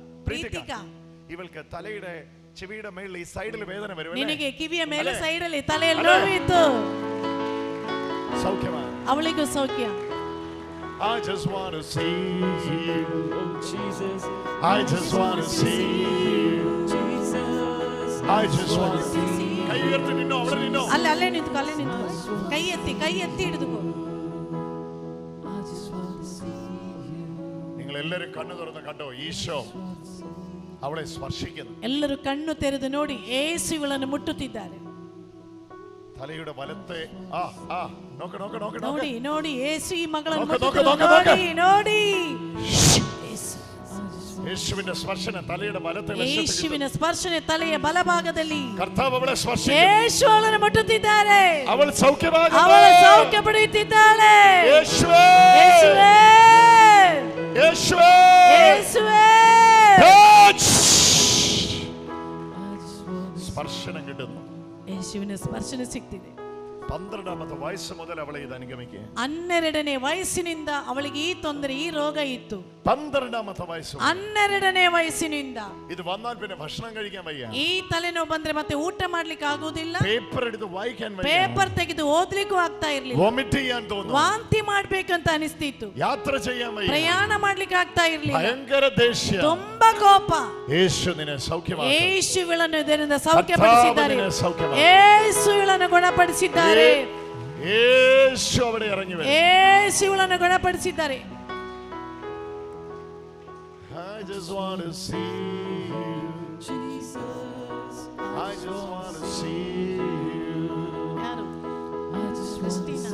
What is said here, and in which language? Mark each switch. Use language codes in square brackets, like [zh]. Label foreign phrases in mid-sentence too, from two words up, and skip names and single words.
[kn] ಪ್ರೀತಿಕ [ml] ഇവൾക്ക് തലയുടെ ചെവിയുടെ മേളിൽ ഈ സൈഡിൽ വേദന വരും. [kn] ನಿನಗೆ ಕಿವಿಯ ಮೇಲೆ ಸೈಡಲ್ಲಿ ತಲೆಯಲ್ಲಿ ನೋವಿತ್ತು, [ml] സൗഖ്യമാണ്. [kn] ಅವಳಿಗೂ ಸೌಖ್ಯ. [en] I just want to see you, oh Jesus. I just want to see you, Jesus. I just want to see you. [ml] കൈ ഉയർത്തി നിന്നോ, അവിടെ നിന്നോ. [kn] ಅಲ್ಲೇ ನಿಂತು, ಅಲ್ಲೇ ನಿಂತು. [ml] കൈ എത്തി എടുത്തുകോ. നിങ്ങൾ എല്ലാവരും കണ്ണു തുറന്ന് കണ്ടോ, ഈശോ അവളെ സ്പർശിക്കുന്നു. [kn] ಎಲ್ಲರೂ ಕಣ್ಣು ತೆರೆದು ನೋಡಿ ಯೇಸು ಇವಳನ್ನು ಮುಟ್ಟುತ್ತಿದ್ದಾರೆ. [ml] തലയുടെ വലത്തെ [kn] ನೋಡಿ ನೋಡಿ ಯೇಸು ಈ ಮಗಳನ್ನು ಮುಟ್ಟುತ್ತಿದ್ದಾರೆ. ನೋಡಿ [ml] യേശുവിന്റെ സ്പർശനം തലയുടെ വലത്തെ വശത്ത്. [kn] ಯೇಸುವಿನ ಸ್ಪರ್ಶನೆ ತಲೆಯ ಬಲಭಾಗದಲ್ಲಿ. [ml] കർത്താവ് അവളെ സ്പർശിക്കുന്നു. [kn] ಯೇಸು ಅವಳನ್ನು ಮುಟ್ಟುತ್ತಿದ್ದಾರೆ. [ml] അവൾ സൗഖ്യമാകുന്നു. [kn] ಅವಳು ಸೌಖ್ಯ ಪಡೆಯುತ್ತಿದ್ದಾಳೆ. [ml] യേശുവേ [kn] ಯೇಸುವೇ [ml] യേശുവേ [kn] ಯೇಸುವೇ [ml] സ്പർശനം കിട്ടുന്നു. യേശുവിന്റെ സ്പർശനം ಸಿಕ್ತಿದೆ. 12ാമത്തെ വയസ്സ് മുതൽ അവളെ ഇത് അനുഗമിക്കുക. [kn] 12ನೇ ವಯಸ್ಸಿನಿಂದ ಅವಳಿಗೆ ಈ ತೊಂದರೆ, ಈ ರೋಗ ಇತ್ತು. [ml] 12ാമത്തെ വയസ്സ് [kn] 12ನೇ ವಯಸ್ಸಿನಿಂದ [ml] ഇത് വന്നാൽ പിന്നെ ഭക്ഷണം കഴിക്കാൻ വയ്യ. [kn] ಈ ತಲೆನೋವು ಬಂದ್ರೆ ಮತ್ತೆ ಊಟ ಮಾಡ್ಲಿಕ್ಕೆ ಆಗೋದಿಲ್ಲ. [ml] പേപ്പർ എടുത്ത് വായിക്കാൻ വയ്യ. [kn] ಪೇಪರ್ ತೆಗೆದು ಓದ್ಲಿಕ್ಕೂ ಆಗ್ತಾ ಇರ್ಲಿಲ್ಲ. [ml] വോമിറ്റ് ചെയ്യാൻ തോന്നുന്നു. [kn] ವಾಂತಿ ಮಾಡ್ಬೇಕಂತ ಅನಿಸ್ತಿತ್ತು. [ml] യാത്ര ചെയ്യാൻ വയ്യ. [kn] ಪ್ರಯಾಣ ಮಾಡ್ಲಿಕ್ಕೆ ಆಗ್ತಾ ಇರ್ಲಿಲ್ಲ. [ml] ഭയങ്കര ദേഷ്യം. [kn] ತುಂಬಾ ಕೋಪ. [ml] യേശു നിന്നെ സൗഖ്യമാക്കും. [kn] ಯೇಸು ಇವಳನ್ನು ಇದರಿಂದ ಸೌಖ್ಯಪಡಿಸಿದ್ದಾರೆ. ಯೇಸು ಇವಳನ್ನು ಗುಣಪಡಿಸಿದ್ದಾರೆ. [ml] യേശു അവിടെ ഇറങ്ങി വരും. [kn] ಯೇಸು ಇವಳನ್ನು ಗುಣಪಡಿಸಿದ್ದಾರೆ. [en] I just want to see you, Jesus. I just want to see you. [kn] ಯಾರು? ಕ್ರಿಸ್ಟಿನಾ.